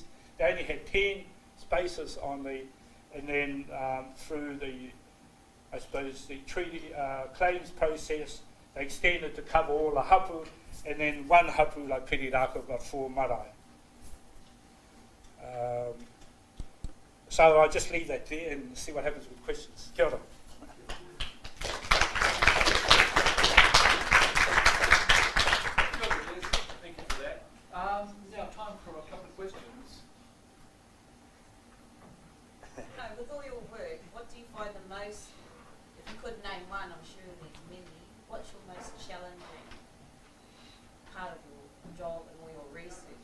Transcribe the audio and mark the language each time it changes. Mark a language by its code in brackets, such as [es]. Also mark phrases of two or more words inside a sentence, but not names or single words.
[en] They only had 10 spaces on the, and then through the, I suppose, the treaty claims process, they extended to cover all the hapu. And then one hapu, like Piri Rākau, got 4 marae. So I'll just leave that there and see what happens with questions. [mi] Kia ora. [en] Thank you for that. Now time for a couple of questions. With all your work, what do you find the most, if you could name one, I'm sure there's many, what's your most challenging part of your job and all your research?